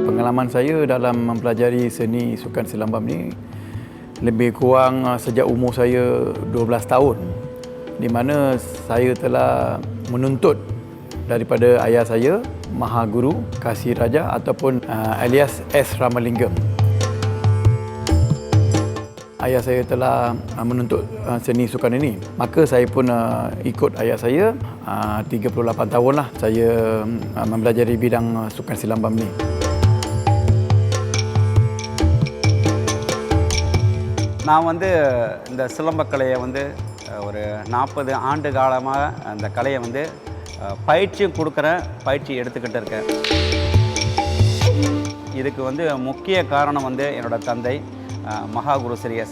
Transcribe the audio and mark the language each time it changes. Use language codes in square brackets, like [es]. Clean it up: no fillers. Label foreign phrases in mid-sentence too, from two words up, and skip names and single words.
[ms] pengalaman saya dalam mempelajari seni sukan selambam ni lebih kurang sejak umur saya 12 tahun, di mana saya telah menuntut daripada ayah saya, Maha Guru Kasih Raja ataupun alias S. Ramalingam. Ayah saya telah menuntut seni sukan ini, maka saya pun ikut ayah saya. 38 tahun lah saya mempelajari bidang sukan selambam ni. [ta] நான் இந்த சிலம்பக்கலையை ஒரு 40 ஆண்டு காலமாக அந்த கலையை பயிற்சியும் கொடுக்குறேன், பயிற்சி எடுத்துக்கிட்டு இருக்கேன். இதுக்கு முக்கிய காரணம் என்னோட தந்தை மகாகுரு ஸ்ரீ எஸ்.